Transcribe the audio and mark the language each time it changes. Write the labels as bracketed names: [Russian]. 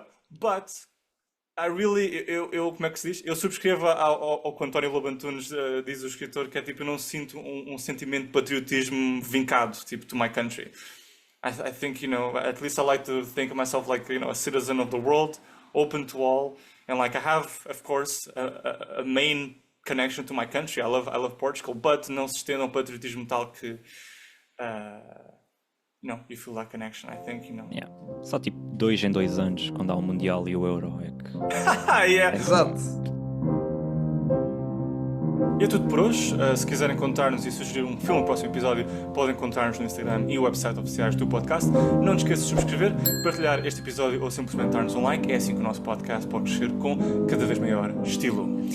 [English] But I really, [Portuguese] como é que se diz? Eu subscrevo ao que o António Lobo Antunes diz, o escritor, que é tipo, eu não sinto um sentimento de patriotismo vincado, tipo, [English] to my country. I think, at least I like to think of myself like, a citizen of the world, open to all, and like I have, of course, a main connection to my country. I love Portugal, but [Portuguese] não se estenda um patriotismo tal que, [English] you feel that connection. I think, yeah. [Portuguese] Só tipo 2 em 2 anos, quando há o Mundial e o Euro, é que [English] Yeah. [Portuguese] Exato. E é tudo por hoje. Se quiserem contar-nos e sugerir um filme no próximo episódio, podem contar-nos no Instagram e o website oficiais do podcast. Não te esqueças de subscrever, partilhar este episódio ou simplesmente dar-nos um like. É assim que o nosso podcast pode crescer com cada vez maior estilo.